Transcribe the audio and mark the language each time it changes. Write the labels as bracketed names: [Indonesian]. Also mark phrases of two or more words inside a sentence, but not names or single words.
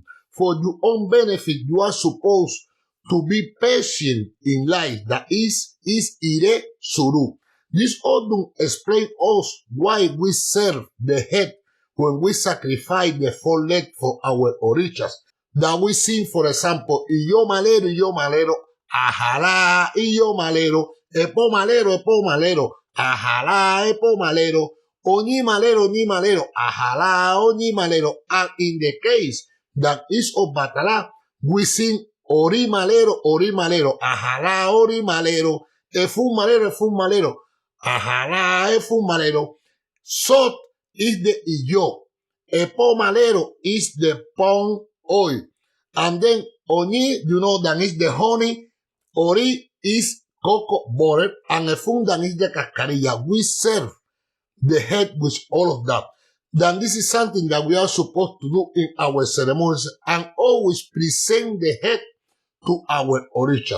[English] For your own benefit, you are supposed to be patient in life. That is [Yoruba] ire suru. [English] This ODUN explains us why we serve the head when we sacrifice the foreleg for our orishas. That we sing, for example, [Yoruba] iyo malero, ajalá, iyo malero, epo malero, ajalá, epo malero, oñi malero, ajalá, oñi malero. [English] And in the case that is Obatala, we sing [Yoruba] ori malero, ajalá, ori malero, efun malero, [English] ajalá, efun malero. Sot is the iyo, epo malero is the palm oil. And then Oni, you know, that is the honey. Ori is cocoa butter, and a fundan is the cascarilla. We serve the head with all of that. Then this is something that we are supposed to do in our ceremonies and always present the head to our orishas.